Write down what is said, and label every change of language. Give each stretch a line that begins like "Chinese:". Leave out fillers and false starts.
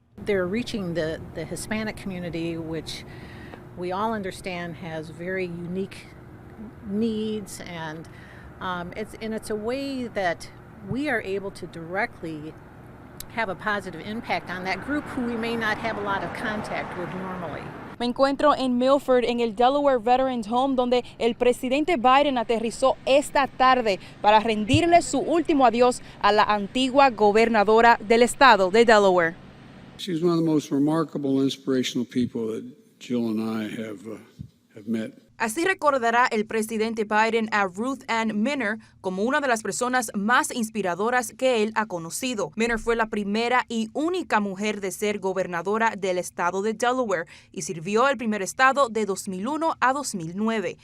English: They're reaching the Hispanic community, which we all understand has very unique needs, and it's a way that we are able to directly have a positive impact on that group who we may not have a lot of contact with normally.
Spanish: Me encuentro en Milford, en el Delaware Veterans Home, donde el presidente Biden aterrizó esta tarde para rendirle su último adiós a la antigua gobernadora del estado de Delaware.
English: She's one of the most remarkable, inspirational people that Jill and I have met.
Spanish: Así recordará el presidente Biden a Ruth Ann Minner como una de las personas más inspiradoras que él ha conocido. Minner fue la primera y única mujer de ser gobernadora del estado de Delaware y sirvió el primer estado de 2001 a 2009.